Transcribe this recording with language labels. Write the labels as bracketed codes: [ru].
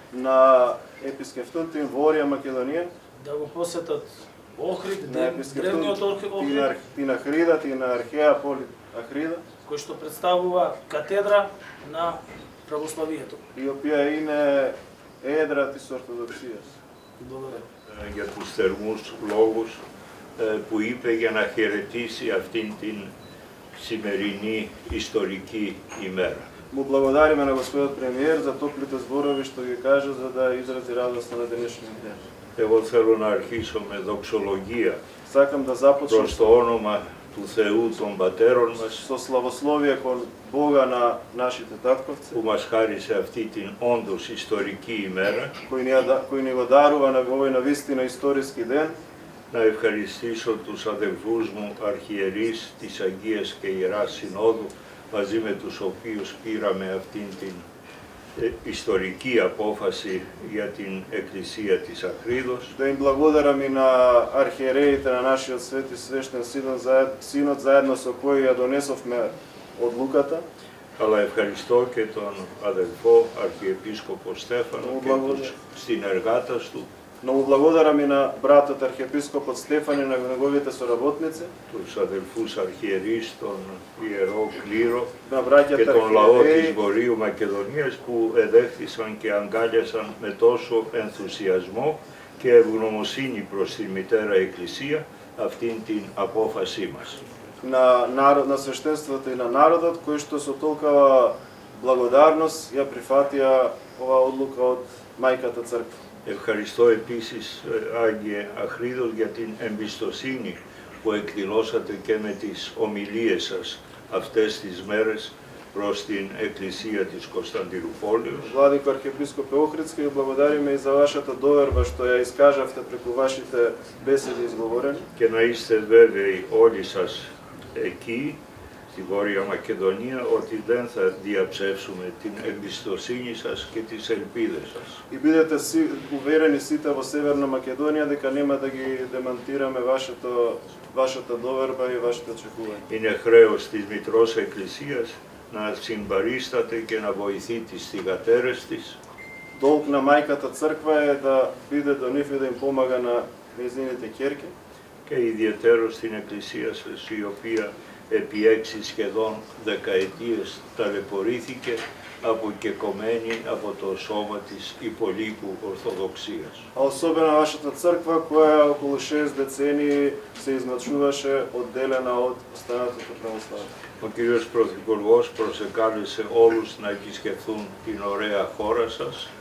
[el] να επισκεφτούν την Βόρεια Μακεδονία, [mk] да го посетат Охрид, [el] να επισκεφτούν [mk] древниот Охрид, [el] την Αχρίδα, την αρχαία πόλη Αχρίδα, [mk] кој што представува катедра на православието. [el] η οποία είναι έδρα της Ορθοδοξίας. [mk] Благодарам. [el] Για τους θερμούς λόγους που είπε για να χαιρετήσει αυτήν την σημερινή ιστορική ημέρα. [mk] Му благодариме на господин премиер за топлите зборови што ги кажа за да изрази радост на денешниот ден. [el] Εγώ θέλω να αρχίσω με δοξολογία [mk] Сакам да започнам [el] προς το όνομα του Θεού των πατέρων μας [mk] со славословие кон Бога на нашите татковци, [el] που μας χάρισε αυτή την όντως ιστορική ημέρα. [mk] кој ни го дарува на овој навистина историски ден. [el] Να ευχαριστήσω τους αδελφούς μου αρχιερείς της Αγίας και Ιεράς Συνόδου, μαζί με τους οποίους πήραμε αυτήν την ιστορική απόφαση για την Εκκλησία της Αχρίδος. [mk] Да им благодарам и на архиереите на нашиот свети свештен синод заедно со кој ја донесовме одлуката. [el] Αλλά ευχαριστώ και τον αδελφό Αρχιεπίσκοπο Στέφανο και τους συνεργάτες του, [mk] Но му благодарам и на братот архиепископот Стефан и на неговите соработници, [el] τους αδελφούς αρχιερείς, τον Ιερό Κλήρο [mk] на [el] και [mk] браќата [el] τον λαό της [mk] архиереи [el] Βορείου Μακεδονίας που εδέχθησαν και αγκάλιασαν με τόσο ενθουσιασμό και ευγνωμοσύνη προς τη Μητέρα Εκκλησία αυτήν την απόφασή μας. [mk] на свештенството и на народот кои што со толкова благодарност ја прифатија оваа одлука од мајката црква. [el] Ευχαριστώ επίσης, Άγιε Αχρίδος, για την εμπιστοσύνη που εκδηλώσατε και με τις ομιλίες σας αυτές τις μέρες προς την Εκκλησία της Κωνσταντινούπολης [mk] Владико архиепископе Охридски, ви благодариме и за вашата доверба што ја искажавте преку вашите беседи изговорени. [el] και να είστε βέβαιοι όλοι σας εκεί, στη Βόρεια Μακεδονία, ότι δεν θα διαψεύσουμε την εμπιστοσύνη σας και τις ελπίδες σας. [mk] И бидете уверени сите во Северна Македонија дека нема да ги демантираме вашата доверба и вашите очекувања. [el] Είναι χρέος της Μητρός Εκκλησίας να συμπαρίσταται και να βοηθεί τις θυγατέρες της, [mk] Долг на мајката црква е да биде до нив и да им помага на нејзините ќерки. [el] και ιδιαιτέρως στην Εκκλησία σας, η οποία επί 6 σχεδόν δεκαετίες ταλαιπωρήθηκε αποκεκομμένη από το σώμα της υπολείπου Ορθοδοξίας. [mk] А особено вашата црква која околу 6 децении се измачуваше одделена од останатото православие. [el] Ο κύριος Πρωθυπουργός προσεκάλεσε όλους να επισκεφθούν την ωραία χώρα σας